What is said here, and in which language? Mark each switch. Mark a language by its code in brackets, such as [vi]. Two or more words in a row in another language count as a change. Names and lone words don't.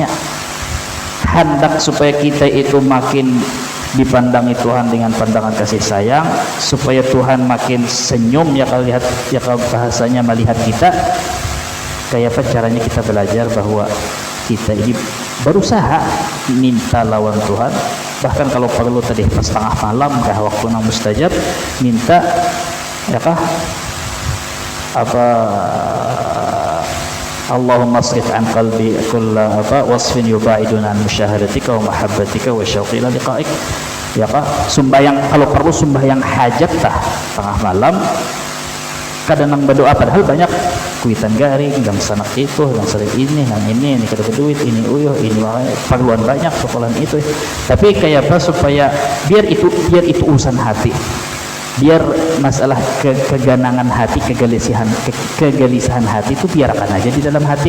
[bjn] Hendak supaya kita itu makin dipandangi Tuhan dengan pandangan kasih sayang, supaya Tuhan makin senyum, ya kalau lihat, ya kalau bahasanya melihat kita. Kayak apa caranya kita belajar bahwa kita ini berusaha minta lawan Tuhan, bahkan kalau perlu tadi pas tengah malam kah waktu nang mustajab, minta ya kah apa, [ar] اللهم اصرف عن قلبي كل [bjn] apa [ar] وصف يباعدني عن مشاهدتك ومحبتك وشوقي إلى لقائك, [bjn] ya kah sembahyang, kalau perlu sembahyang hajat tah tengah malam kadang nang berdoa, padahal banyak kuitan garing, gang sanak itu, gang sanak ini, kada berduit, ini uyuh, ini perluan banyak, sokolan itu. Tapi kayak apa supaya biar itu urusan hati, biar masalah keganangan hati, kegelisahan hati itu biarkan aja di dalam hati.